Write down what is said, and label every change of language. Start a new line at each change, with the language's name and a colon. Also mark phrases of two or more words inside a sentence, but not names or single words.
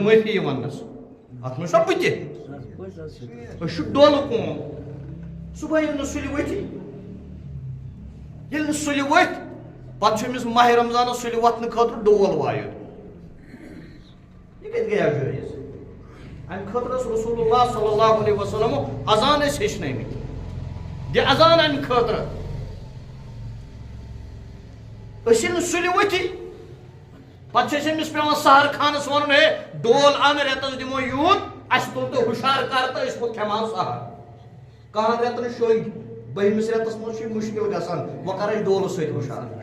Kashmiri: معٲفی یہِ وننس اتھ منٛز چھُنہ بہٕ تہِ أسۍ چھُ ڈولہٕ کٲم صبحٲے ییٚلہِ نہٕ سُلہِ ؤتھی ییٚلہِ نہٕ سُلہِ ؤتھۍ پتہٕ چھُ أمِس ماہِ رمضانس سُلہِ وۄتھنہٕ خٲطرٕ ڈول وایُن یہِ کتہِ گٔیو جٲیز امہِ خٲطرٕ ٲس رسول اللہ
Arabic: صلی اللہ علیہ وسلم
Kashmiri: اذان ٲسۍ ہیٚچھنٲومٕتۍ دِ اذان امہِ خٲطرٕ أسۍ ییٚلہِ نہٕ سُلہِ ؤتھی پتہٕ چھُ اَسہِ أمِس پیوان سحر خانس ونُن ہے ڈول ان رٮ۪تس دِمو یوٗت اَسہِ تُل تہٕ ہُشار کر تہٕ أسۍ کھٮ۪مہو سحر کہن رٮ۪تن شۄنٛگۍ 12مِس رٮ۪تس منٛز چھُ یہِ مُشکِل گژھان وۄنۍ کر أسۍ ڈولہٕ سۭتۍ ہُشار